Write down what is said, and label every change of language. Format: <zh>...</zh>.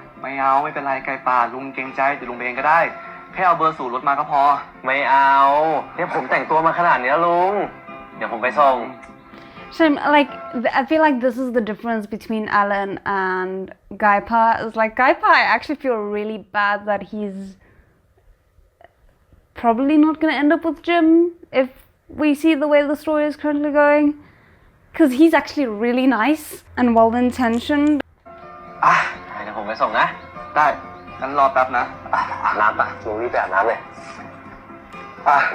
<th>ไม่เอาไม่เป็นไรไก่ปลาลุงเกรงใจเดี๋ยวลุงไปเองก็ได้ แค่เอาเบอร์สูตรรถมาก็พอ ไม่เอาเนี่ยผมแต่งตัวมาขนาดนี้แล้วลุง เดี๋ยวผมไปส่ง</th> <en>So like I feel like this is the difference between Alan and Gaipa. It's like Gaipa, I actually feel really bad that he's probably not gonna end up with Jim if we see the way the story is currently going. Because he's actually really nice and well-intentioned.</en> <th>อ่ะ เดี๋ยวผมไปส่งนะ ได้งั้นรอแป๊บนะ อาบน้ำปะลุงรีบไปอาบน้ำเลยไป</th>